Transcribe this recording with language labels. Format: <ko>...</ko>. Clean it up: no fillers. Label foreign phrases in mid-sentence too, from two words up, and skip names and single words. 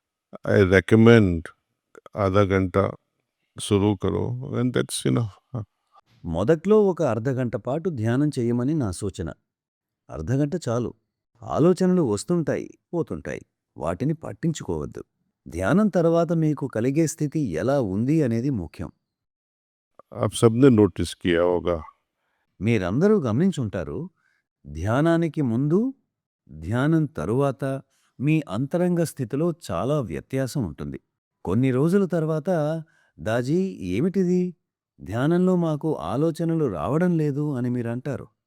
<en>I recommend</en> <hi>आधा घंटा शुरू करो</hi> <en>and that's enough.</en> <te>మొదట్లో ఒక అర్ధగంట పాటు ధ్యానం చెయ్యమని నా సూచన. అర్ధగంట చాలు. ఆలోచనలు వస్తుంటాయి, పోతుంటాయి. వాటిని పట్టించుకోవద్దు. ధ్యానం తర్వాత మీకు కలిగే స్థితి ఎలా ఉంది అనేది ముఖ్యం.</te> <hi>आप सबने नोटिस किया होगा</hi> <te>మీరందరూ గమనించుంటారు, ధ్యానానికి ముందు, ధ్యానం తరువాత మీ అంతరంగ స్థితిలో చాలా వ్యత్యాసం ఉంటుంది. కొన్ని రోజుల తర్వాత, దాజీ ఏమిటిది? ధ్యానంలో మాకు ఆలోచనలు రావడం లేదు అని మీరంటారు.</te>